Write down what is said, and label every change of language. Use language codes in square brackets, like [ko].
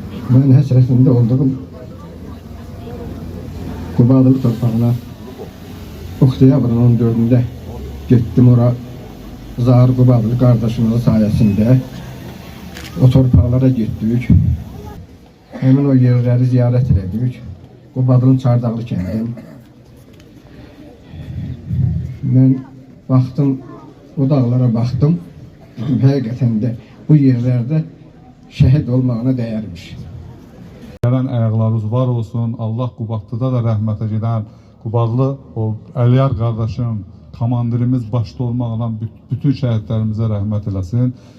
[tr] Ben [az] həsrətində olduğum [tr] Qubadlı torpağına oktyabrın 14'ünde gittim ora Zahir Qubadlı kardeşimizin sayesinde o torpaqlara gittik. Hemen o yerleri ziyaret edik. [az] Qubadlının Çardağlı kəndin. [tr] Ben baktım, o dağlara baktım. [az] Həqiqətən də bu yerlerde şəhid olmağına dəyərmiş. Gələn ayaqlarınız var olsun. Allah Qubadlıda da rəhmətə gedən Qubadlı o Əliyar qardaşım, komandirimiz başda olmaqla bütün şəhidlərimizə rəhmət eləsin.